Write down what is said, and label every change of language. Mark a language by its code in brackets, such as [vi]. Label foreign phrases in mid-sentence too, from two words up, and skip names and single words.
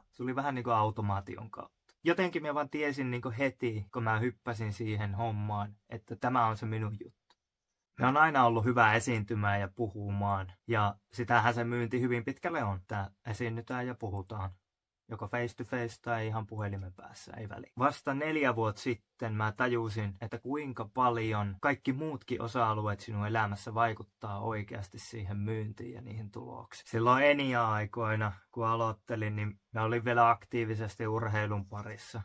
[fi] Se oli vähän niin kuin automaation kautta. Jotenkin mä vaan tiesin niin kuin heti, kun mä hyppäsin siihen hommaan, että tämä on se minun juttu. Me on aina ollut hyvä esiintymään ja puhumaan, ja sitähän se myynti hyvin pitkälle on, että esiinnytään ja puhutaan. Joko [en] face to face [fi] tai ihan puhelimen päässä, ei väliä. Vasta 4 vuotta sitten mä tajusin, että kuinka paljon kaikki muutkin osa-alueet sinun elämässä vaikuttaa oikeasti siihen myyntiin ja niihin tuloksiin. Silloin Enia-aikoina, kun aloittelin, niin mä olin vielä aktiivisesti urheilun parissa.